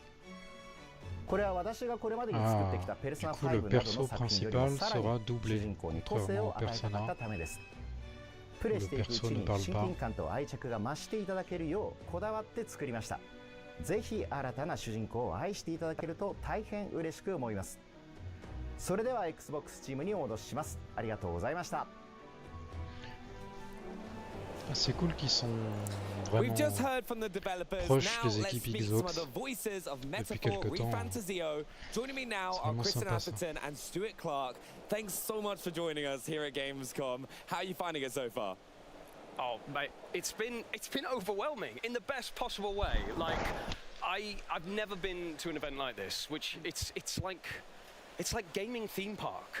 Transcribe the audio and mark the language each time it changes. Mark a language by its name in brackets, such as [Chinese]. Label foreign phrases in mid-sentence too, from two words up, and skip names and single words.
[Japanese] これは私がこれまでに作ってきたペルソナ5などの作品よりもさらに主人公に個性を与えたかったためです。プレイしていくうちに親近感と愛着が増していただけるようこだわって作りました。ぜひ新たな主人公を愛していただけると大変嬉しく思います。それでは Xbox チームにお戻しします。ありがとうございました。 [French] C'est cool qu'ils sont vraiment proches des équipes Xbox depuis quelques temps. [English] Joining me now are Kristen Atherton and Stuart Clark. Thanks so much for joining us here at Gamescom. How are you finding it so far? Oh, mate, it's been overwhelming in the best possible way. Like, I've never been to an event like this, which it's like gaming theme park.